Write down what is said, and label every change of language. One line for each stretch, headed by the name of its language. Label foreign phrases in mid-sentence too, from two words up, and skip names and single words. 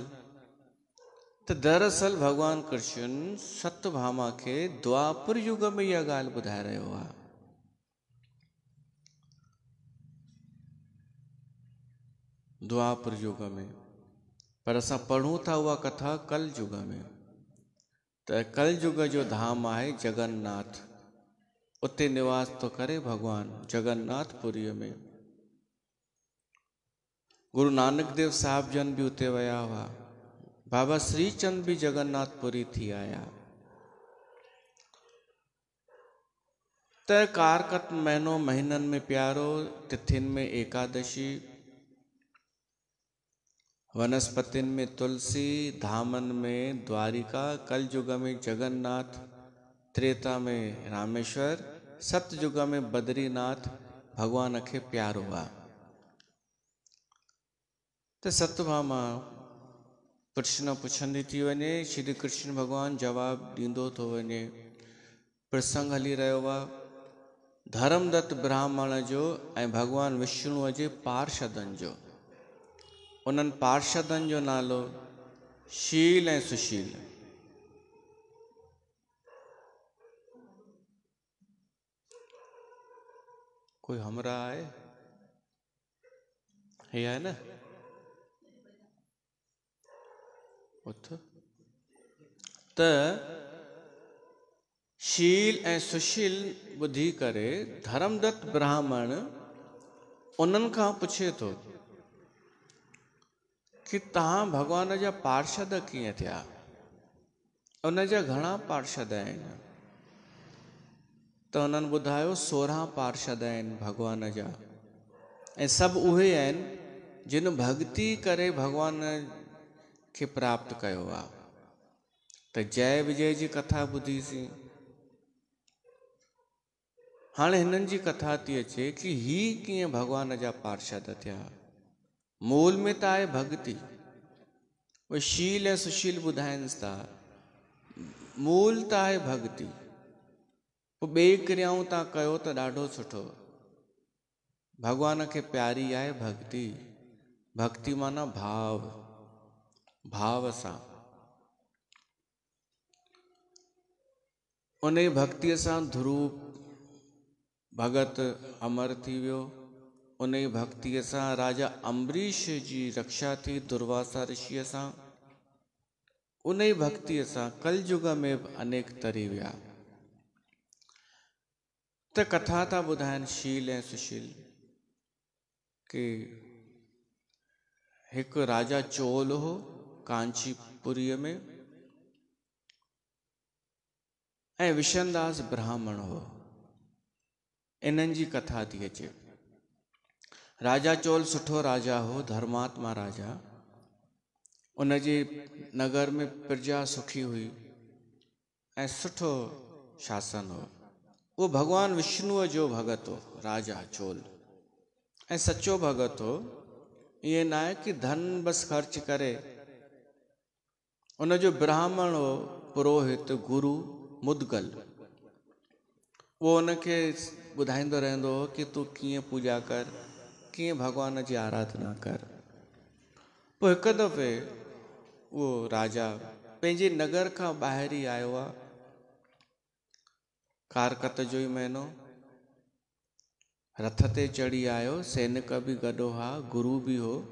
Sindhi: त दरअसल भगवान कृष्ण सत्यभामा खे द्वापर युग में इहा ॻाल्हि ॿुधाए रहियो आहे। द्वापर युग में, पर असां पढ़ूं था उहा कथा कल युग में। त कल युग जो धाम आहे जगन्नाथ, उते निवास तो करे भगवान जगन्नाथपुरीअ में। गुरु नानक देव साहिब जन भी उते वया हुआ। बाबा श्रीचंद भी जगन्नाथपुरी थी आया। त कारकत महीनो महीनन में प्यारो, तिथिन में एकादशी, वनस्पतिन में तुलसी, धामन में द्वारिका, कलयुग में जगन्नाथ, त्रेता में रामेश्वर, सतयुग में बद्रीनाथ भगवान खे प्यारो हुआ। तो सत्यभामा प्रश्न पुछंदी थी वञे, श्री कृष्ण भगवान जवाब ॾींदो थो वञे। प्रसंग हली रहियो आहे धर्मदत्त ब्राह्मण जो ऐं भगवान विष्णुअ जे पार्षदनि जो। उन्हनि पार्षदनि जो नालो शील ऐं सुशील। कोई हमरा आहे? हे आहे न? उथ त शील ऐं सुशील ॿुधी करे धर्मदत्त ब्राह्मण उन्हनि खां पुछे थो कि तव्हां भॻवान जा पार्षद कीअं थिया? उन जा घणा पार्षद आहिनि? त उन्हनि ॿुधायो 16 पार्षद आहिनि भॻवान जा, ऐं सभु उहे आहिनि जिन भक्ति करे भॻवान खे प्राप्त कयो आहे। त जय विजय जी कथा ॿुधीसीं। हाणे हिननि जी कथा थी अचे कि ही कीअं भॻवान जा पार्षद थिया। मूल में त आहे भक्ति, उहे शील ऐं सुशील ॿुधाइनि था। मूल त आहे भक्ति, पोइ ॿिए क्रियाऊं तव्हां कयो त ॾाढो सुठो। भॻवान खे प्यारी आहे भक्ति। भक्ति माना भाव, भाव सां। उन भक्तिअ सां ध्रुव भगत अमर थी वियो। उन भक्तिअ सां राजा अम्बरीश जी रक्षा थी दुर्वासा ऋषिअ सां। उन भक्तिअ सां कलयुग में बि अनेक तरी विया। त कथा था ॿुधाइनि शील ऐं सुशील कि हिकु राजा चोल हो कांचीपुरीअ में, ऐं विशनदास ब्राह्मण हो। इन्हनि जी कथा थी अचे। राजा चोल सुठो राजा हो, धर्मात्मा राजा। उन जे नगर में प्रजा सुखी हुई ऐं सुठो शासन हो। वो भगवान विष्णुअ जो भगत हो राजा चोल, ऐं सच्चो भगत हो।
Hindi: ये ना है कि धन बस खर्च करे।
Sindhi: उन जो ब्राह्मण हो पुरोहित गुरु मुदगल, वो उनखे ॿुधाईंदो रहंदो हो कि तूं कीअं पूजा कर, कीअं भगवान जी आराधना कर। पोइ हिकु दफ़े वो राजा पंहिंजे नगर खां ॿाहिरि ई आयो आहे। कारकत जो ई महीनो, रथ ते चढ़ी आयो, सैनिक बि गॾु हुआ, गुरु बि हो।